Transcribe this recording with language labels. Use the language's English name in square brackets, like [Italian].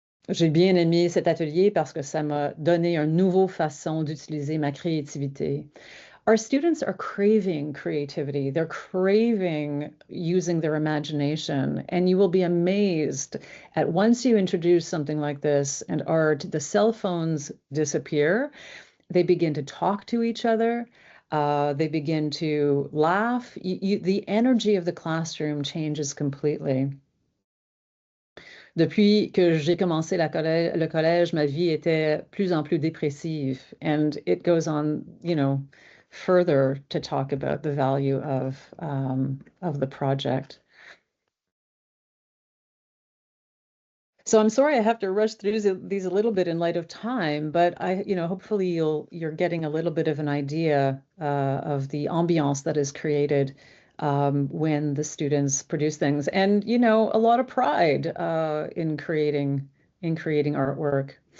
[French] J'ai bien aimé cet atelier parce que ça m'a donné une nouvelle façon d'utiliser ma créativité. [English] Our students are craving creativity. They're craving using their imagination. And you will be amazed at once you introduce something like this and art, the cell phones disappear. They begin to talk to each other. They begin to laugh. The energy of the classroom changes completely. [French] Depuis que j'ai commencé le collège, ma vie était plus en plus dépressive. [English] And it goes on, further to talk about the value of the project. So I'm sorry I have to rush through these a little bit in light of time, but hopefully you're getting a little bit of an idea of the ambiance that is created when the students produce things, and a lot of pride in creating artwork.